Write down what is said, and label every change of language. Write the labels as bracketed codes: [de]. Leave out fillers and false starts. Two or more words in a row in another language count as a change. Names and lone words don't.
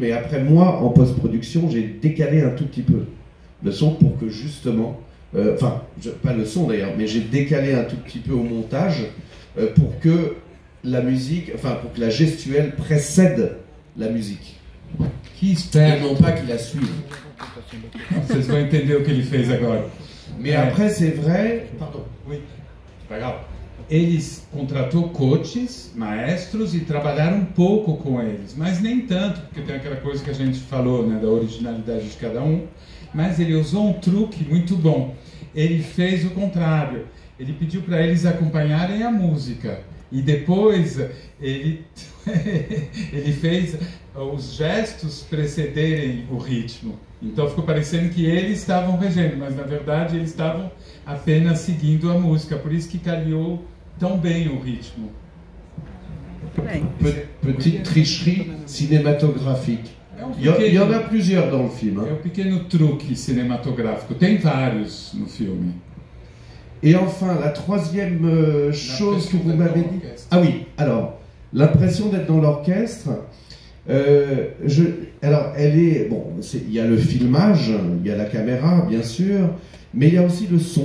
[fr] Et après, moi, en post-production, j'ai décalé un tout petit peu le son pour que justement... pas le son d'ailleurs, mais j'ai décalé un tout petit peu au montage pour que la musique, pour que la gestuelle précède la musique. Et non pas qu'il la suive. [pt] Vocês vão entender o que ele fez agora. [fr] Mais après, c'est vrai. Pardon. Oui. [pt] Legal. Eles contratou coaches, maestros, e trabalharam um pouco com eles, mas nem tanto, porque tem aquela coisa que a gente falou, né, da originalidade de cada um. Mas ele usou um truque muito bom. Ele fez o contrário. Ele pediu para eles acompanharem a música. E depois ele fez os gestos precederem o ritmo. Então ficou parecendo que eles estavam regendo, mas na verdade eles estavam apenas seguindo a música. Por isso que calhou tão bem o ritmo. [fr] Petite tricherie cinématographique. Il y en a plusieurs dans le film. [pt] É um pequeno truque cinematográfico. Tem vários no filme. [fr] Et enfin, la troisième chose que vous m'avez dit... Ah oui, alors, l'impression d'être dans l'orchestre, alors, elle est... Bon, il y a le filmage, il y a la caméra, bien sûr, mais il y a aussi le son.